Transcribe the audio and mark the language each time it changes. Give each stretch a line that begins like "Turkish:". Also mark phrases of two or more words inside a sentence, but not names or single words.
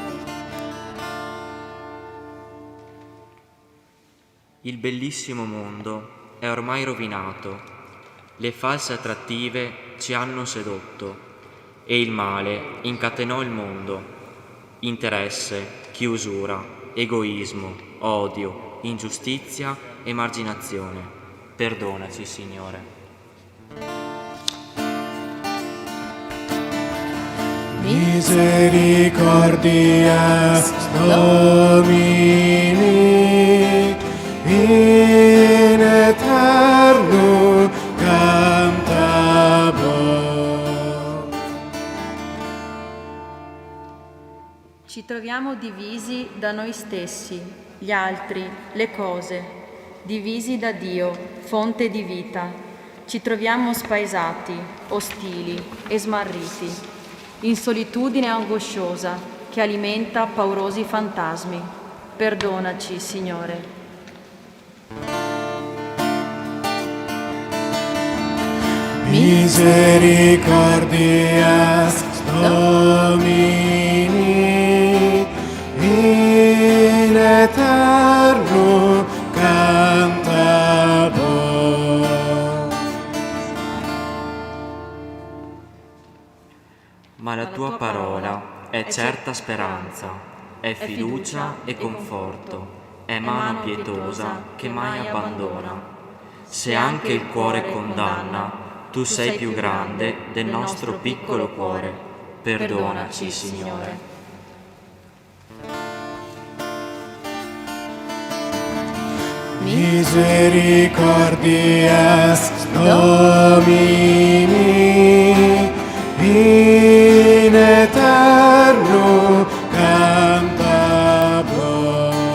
Italian: Il bellissimo mondo è ormai rovinato, le false attrattive ci hanno sedotto, e il male incatenò il mondo. Interesse, chiusura, egoismo, odio, ingiustizia, emarginazione. Perdonaci, Signore.
Latin: Misericordias Domini in eterno cantabo.
Italian: Ci troviamo divisi da noi stessi, gli altri, le cose, divisi da Dio, fonte di vita. Ci troviamo spaesati, ostili e smarriti, in solitudine angosciosa che alimenta paurosi fantasmi. Perdonaci, Signore.
Latin: Misericordias Domini in eterno cantabo.
Italian: Ma la tua parola è certa speranza, è fiducia e conforto, è mano pietosa che mai abbandona. Se anche il cuore condanna, tu sei più grande del nostro piccolo cuore. Perdonaci, Signore.
Latin: Misericordias Domini in eterno cantabo.